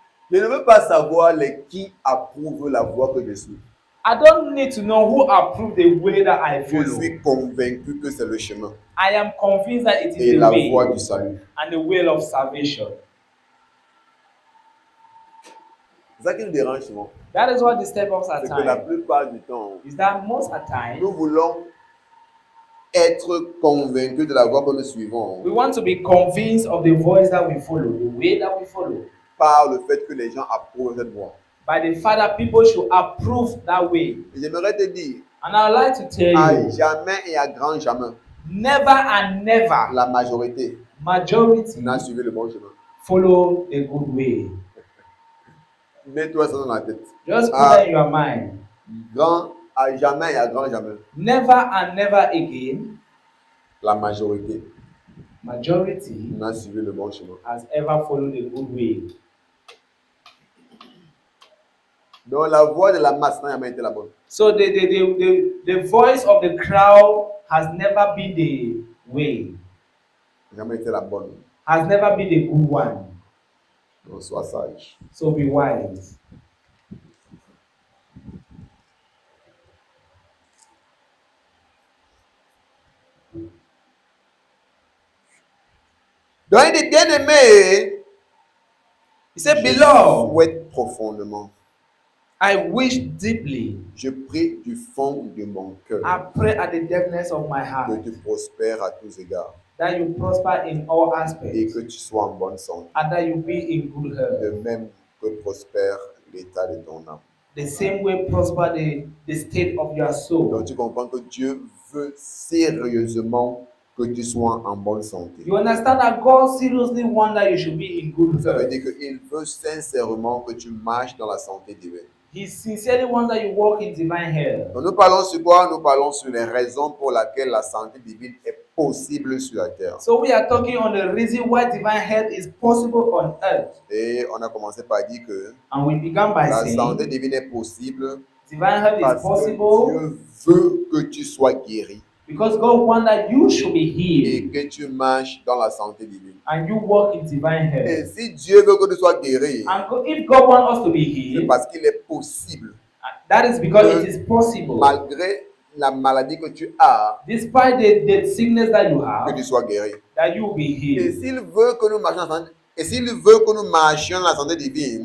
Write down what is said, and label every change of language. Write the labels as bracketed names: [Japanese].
[French] Je ne veux pas savoir les qui approuvent la voie que je suis. [English] I don't need to know who approved the way that I [French] Je [English] follow. [French] suis convaincu que c'est le chemin [English] I am convinced that it is [French] et [English] the [French] la [English] way [French] voie du salut. [English] and the will of salvation. [French] C'est ça qui nous dérange souvent. [English] That is what disturbs us at [French] C'est que la [English] times. [French] plupart du temps, [English] Is that most at times [French] nous voulons être convaincus de la voie que nous suivons [English] we want to be convinced of the voice that we follow, the way that we follow, [French] par le fait que les gens approuvent cette voie. [English] by the fact that people should approve that way. [French] Et j'aimerais te dire, [English] And I would like to tell [French] à [English] you, [French] jamais et à grand jamais, [English] never and never [French] la majorité [English] majority [French] n'a suivi le bon chemin. [English] follow a good way. [French] Mets-toi ça dans la tête. [English] Just put Ah. that in your mind. [French] Grand à jamais et à grand jamais, [English] Never and never again, [French] la majorité [English] majority [French] n'a suivi le bon chemin. [English] has ever followed a good way. [French] Donc la voix de la masse n'a jamais été la bonne. [English] So the voice of the crowd has never been the way, [French] Jamais été la bonne. [English] has never been the good one. [French] Donc, sois sage. [English] So be wise. [French] Donc, il est bien aimé. [English] He said, [French] Je [English] Beloved, [French] souhaite profondément. [English] I wish deeply, [French] Je prie du fond de mon cœur [English] I pray at the depthness of my [French] que [English] heart, [French] tu prospères à tous égards [English] that you prosper in all [French] et [English] aspects, [French] que tu sois en bonne santé. [English] and that you be in good [French] De [English] health. [French] même que prospère l'état de ton âme. [English] The same way prosper the state of your [French] Donc [English] soul. [French] tu comprends que Dieu veut sérieusement que tu sois en bonne santé. [English] You understand that God seriously wants that you should be in good [French] Ça veut [English] health. [French] dire qu'il veut sincèrement que tu marches dans la santé divine. [English] He sincerely wants that you walk in divine health. [French] Donc nous parlons sur quoi? Nous parlons sur les raisons pour lesquelles la santé divine est possible sur la terre. [English] So we are talking on the reason why divine health is possible on earth. [French] Et on a commencé par dire que [English] And we began by [French] la santé [English] saying [French] divine est possible [English] divine health is [French] parce que [English] possible [French] Dieu veut que tu sois guéri [English] because God wants that you should be [French] et [English] healed [French] que tu marches dans la santé divine. [English] and you walk in divine [French] Et [English] health. [French] si Dieu veut que tu sois guéri, [English] If God wants us to be [French] c'est [English] healed, [French] parce qu'il est possible, [English] that is because it is possible, [French] malgré la maladie que tu as, [English] despite the sickness that you [French] que [English] have, [French] tu sois guéri. [English] that you will be [French] Et [English] healed. [French] s'il veut que nous marchions dans la santé, et s'il veut que nous marchions dans la santé divine,